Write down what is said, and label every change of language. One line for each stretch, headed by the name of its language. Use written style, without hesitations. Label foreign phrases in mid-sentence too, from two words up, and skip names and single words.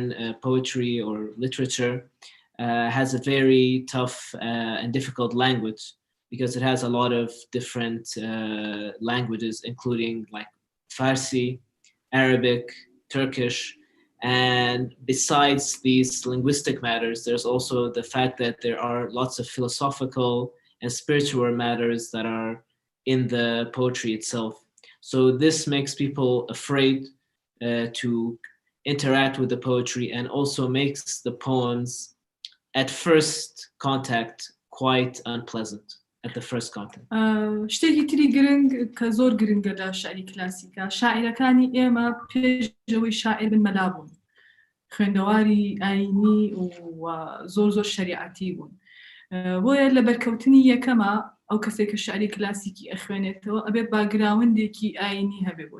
English: poetry or literature has a very tough and difficult language because it has a lot of different languages, including like Farsi, Arabic, Turkish, and besides these linguistic matters, there's also the fact that there are lots of philosophical and spiritual matters that are in the poetry itself. So this makes people afraid to interact with the poetry and also makes the poems at first contact quite unpleasant. At the first contact.
Central Kurdish: شتێکی تری گرنگ کە زۆر گرنگە لە شعری کلاسیکە شاعیرەکانی ئێمە پێشەوەی شاعر بن مەلا بوون خوێندەواری ئاینی و زۆر زۆر شریعەتی بوون بۆیە لە بەرکەوتنی یەکەمە ئەو کەسێک کە شعری کلاسیکی ئەخوێنێتەوە ئەبێ باگراوندێکی ئاینی هەبێ بۆ